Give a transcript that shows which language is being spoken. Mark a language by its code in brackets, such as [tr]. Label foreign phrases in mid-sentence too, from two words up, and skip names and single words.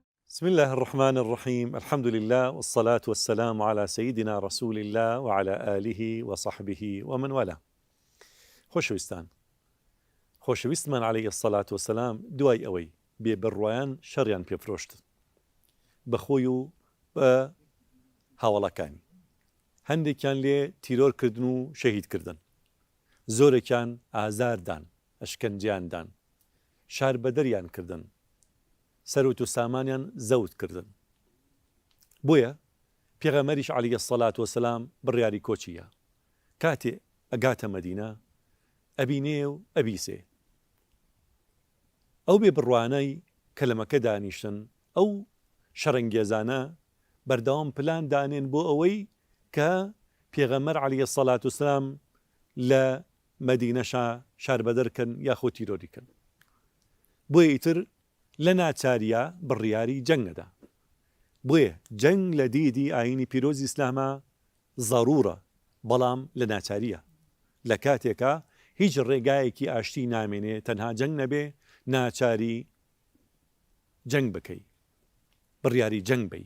[ar] بسم الله الرحمن الرحيم. الحمد لله والصلاة والسلام على سيدنا رسول الله وعلى آله وصحبه ومن والاه. [ckb] خۆشەویستمان [ar] عليه الصلاة والسلام [ckb] دوای ئەوەی بێبڕوایان شەڕیان پێفرۆشت بەخۆی و بە هاوڵەکانی، هەندێکیان لێ تیرۆرکردن و شەهیدکردن، زۆرێکیان ئازاردان، ئەشکەنجیاندان، شاربەدەریان کردن، سەرۆت و سامانیان زەوت کردن. بۆیە پێغەمبەریش [ar] عليه الصلاة والسلام [ckb] بڕیاری کۆچیە، کاتێ ئەگاتە مەدینە ئەبینێ و ئەبیسێ ئەو بێبڕوانەی کە لە مەکە دانیشتن، ئەو شەڕەنگێزانە بەردەوام پلان دانێن بۆ ئەوەی کە پێغەمبەر [ar] عليه الصلاة والسلام [ckb] لە مەدینەشا شاربەدەرکەن یاخۆ تیرۆریکەن. بۆیە ئیتر لە ناچاریە بڕیاری جەنگەدا. بۆیە جەنگ لە دیدی ئاینی پیرۆزی ئیسلامە زەڕورە، بەڵام لە ناچاریە، لە کاتێکە هیچ ڕێگایەکی ئاشتی نامێنێ تەنها جەنگ نەبێ، ناچاری جەنگ بکەی، بڕیاری جەنگ بی.